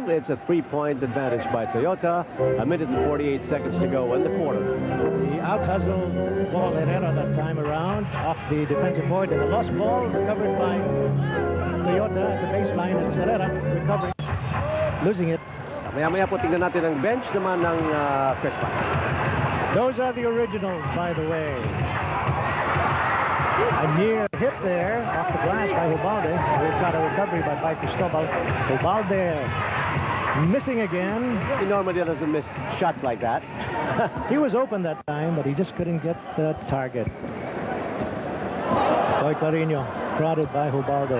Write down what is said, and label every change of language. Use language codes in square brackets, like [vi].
[en] It's a 3-point advantage by Toyota. 1 minute and 48 seconds to go in the quarter. The out-hustled Paul Herrera that time around off the defensive board, and the lost ball recovered by Toyota at the baseline. It's Herrera recovering, losing it. [tl] Maya-maya po tingnan natin ang bench naman ng Crispa. [en] Those are the originals, by the way. A near hit there off the glass by Ubalde. We've got a recovery by Cristobal. Ubalde missing again. He normally doesn't miss shots like that. He was open that time, but he just couldn't get the target. Boy Clarino crowded by Ubalde.